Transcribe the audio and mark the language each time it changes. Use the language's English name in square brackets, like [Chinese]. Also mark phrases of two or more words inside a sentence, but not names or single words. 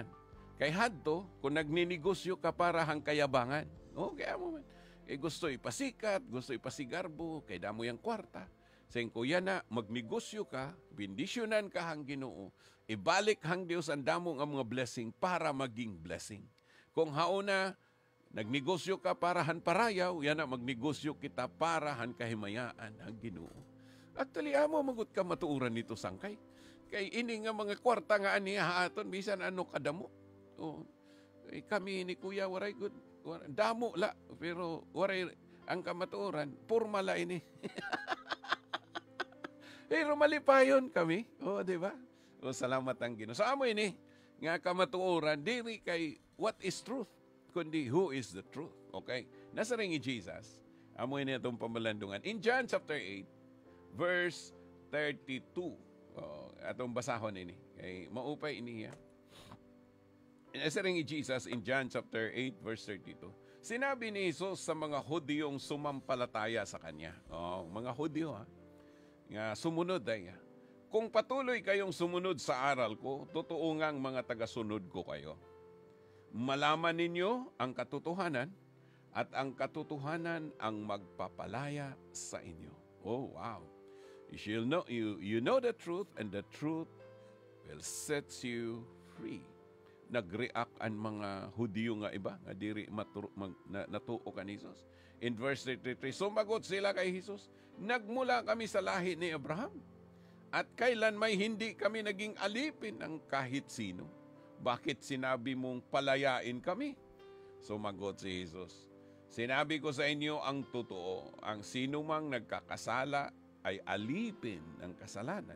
[Waray] Kay hadto, kung nagninegosyo ka para hang kayabangan, kaya mo man. Gusto ipasikat, gusto ipasigarbo, kay damo yung kwarta. Sayang ko yan na, magnegosyo ka, bindisyonan ka hang Ginoo, ibalik hang Dios ang damo ang mga blessing para maging blessing. Kung hauna, nagnegosyo ka para han parayaw, yan na magnegosyo kita para han kahimayaan hang Ginoo. Actually, amo magut ka matuuran nito sangkay. Kay ini nga mga kwarta nga aniya haaton, bisan ano kadamo. Oh, kami ni Kuya, waray good. Damo la, pero waray ang kamatuoran, purmala ini. Pero malipayon kami. O, di ba? O, salamat ang Ginoo. So, amo ini, nga kamatuoran, diri kay [English] what is truth, [Waray] kundi [English] who is the truth. [Waray] Okay? Nasa rin ni Jesus, amo ini itong pamalandungan. [English] In John chapter 8, verse 32. [Waray] Atong basahon ini. Kay maupay ini. Nasa rin ni Jesus in John [English] chapter 8, verse 32. [Filipino] Sinabi ni Jesus sa mga Hudyong sumampalataya sa Kanya. [Waray] Mga Hudyo nga sumunod ay. [Filipino] Kung patuloy kayong sumunod sa aral ko, totoo ngang mga tagasunod ko kayo. Malaman ninyo ang katotohanan at ang katotohanan ang magpapalaya sa inyo. [English] Oh, wow. You know the truth and the truth will set you free. [Waray] Nag-react ang mga Hudyo nga iba, nga diri natuo kan Jesus. [Filipino] In verse 33, sumagot sila kay Jesus, nagmula kami sa lahi ni Abraham, at kailan may hindi kami naging alipin ng kahit sino. Bakit sinabi mong palayain kami? Sumagot si Jesus, sinabi ko sa inyo ang totoo, ang sino mang nagkakasala ay alipin ng kasalanan.